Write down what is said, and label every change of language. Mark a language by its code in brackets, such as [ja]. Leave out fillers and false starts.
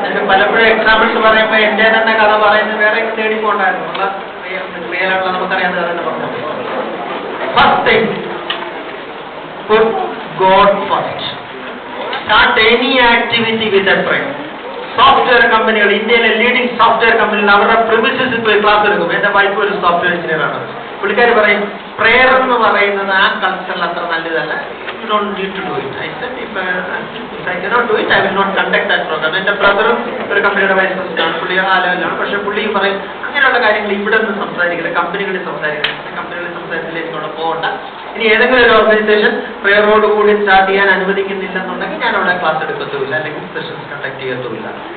[ml] പലപ്പോഴും എക്സാമ്പിൾസ് പറയുമ്പോൾ എന്റെ തന്നെ കഥ പറയുന്നത് വേറെ തേടി പോകണ്ടായിരുന്നു. റിയലായിട്ടുള്ള നമുക്കറിയാവുന്ന കഥ തന്നെ പറഞ്ഞു. [en] First thing, put God first. Start any activity with a prayer. [ml] Software കമ്പനികൾ, ഇന്ത്യയിലെ ലീഡിംഗ് സോഫ്റ്റ്വെയർ കമ്പനികൾ അവരുടെ പ്രിമിസസിൽ പോയി ക്ലാസ് എടുക്കും. എന്റെ വൈഫ് ഒരു സോഫ്റ്റ്വെയർ എഞ്ചിനീയർ ആണ്. പുള്ളിക്കാർ പറയും, പ്രേയർ എന്ന് പറയുന്നത് ആ കൾച്ചറിൽ അത്ര നല്ലതല്ല. [en] You don't need to do it. I said, if I cannot do it, I will not conduct that program. [ml] എന്റെ ബ്രദറും ഒരു കമ്പനിയുടെ വൈസ് പ്രസിഡന്റാണ്, പുള്ളി ആ ലെവലാണ്. പക്ഷെ പുള്ളി പറയും, അങ്ങനെയുള്ള കാര്യങ്ങൾ ഇവിടെ നിന്ന് സംസാരിക്കില്ല, കമ്പനികളിൽ സംസാരിച്ചില്ലെങ്കിൽ അവിടെ പോകണ്ട. ഇനി ഏതെങ്കിലും ഒരു ഓർഗനൈസേഷൻ പ്രേയറോട് കൂടി സ്റ്റാർട്ട് ചെയ്യാൻ അനുവദിക്കുന്നില്ലെന്നുണ്ടെങ്കിൽ ഞാൻ അവിടെ ക്ലാസ് എടുക്കത്തുമില്ല, അല്ലെങ്കിൽ സെഷൻസ് കണ്ടക്ട് ചെയ്യത്തുമില്ല.